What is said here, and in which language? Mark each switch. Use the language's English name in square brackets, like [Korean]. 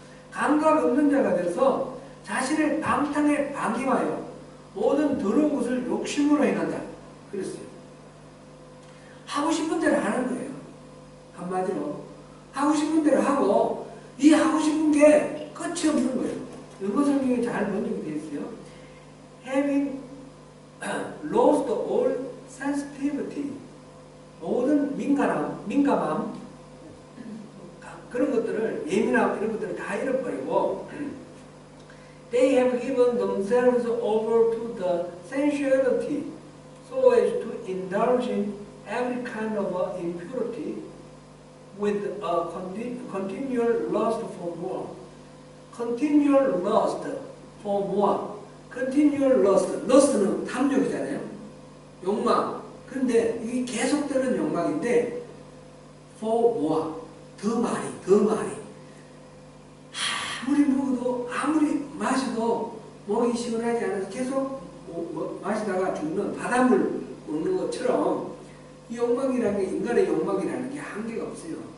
[Korean] 감각 없는 자가 돼서 자신을 방탕에 방임하여 모든 더러운 것을 욕심으로 행한다. 그랬어요. 하고 싶은 대로 하는 거예요. 한마디로 하고 싶은 대로 하고 이 하고 싶은 게 끝이 없는 거예요. 영어 성경에 잘 번역이 되어 있어요. [English] Having lost all sensitivity, [Korean] 모든 민감함, 그런 것들을, 예민함 이런 것들을 다 잃어버리고 [English] They have given themselves over to the sensuality so as to indulge in every kind of impurity with a continual lust for more. Continual lust for more. Continual lust. [Korean] lust는 탐욕이잖아요. 욕망. 근데 이게 계속되는 욕망인데 [English] for more. [Korean] 더 많이. 아무리 먹어도 아무리 마셔도 목이 시원하지 않아서 계속 마시다가 죽는 바닷물 먹는 것처럼 이 욕망이라는 게 인간의 욕망이라는 게 한계가 없어요.